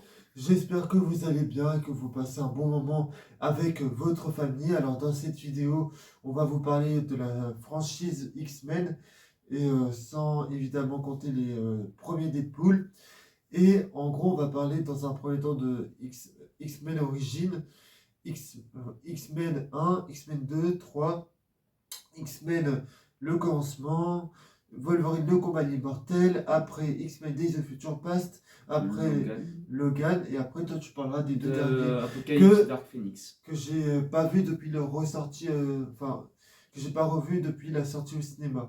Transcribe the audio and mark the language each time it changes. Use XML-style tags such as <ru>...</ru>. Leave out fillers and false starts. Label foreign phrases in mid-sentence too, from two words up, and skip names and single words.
<fr>j'espère que vous allez bien et que vous passez un bon moment avec votre famille. Alors dans cette vidéo, on va vous parler de la franchise X-Men et sans évidemment compter les premiers Deadpool. Et en gros, on va parler dans un premier temps de X-Men Origins, X-Men 1, X-Men 2, 3, X-Men le commencement, Wolverine le combat de l'immortel, après X-Men Days of Future Past, après Logan, et après toi tu parleras des deux derniers Apocalypse Dark Phoenix. que j'ai pas vu depuis leur ressortie, enfin que j'ai pas revu depuis la sortie au cinéma.</fr>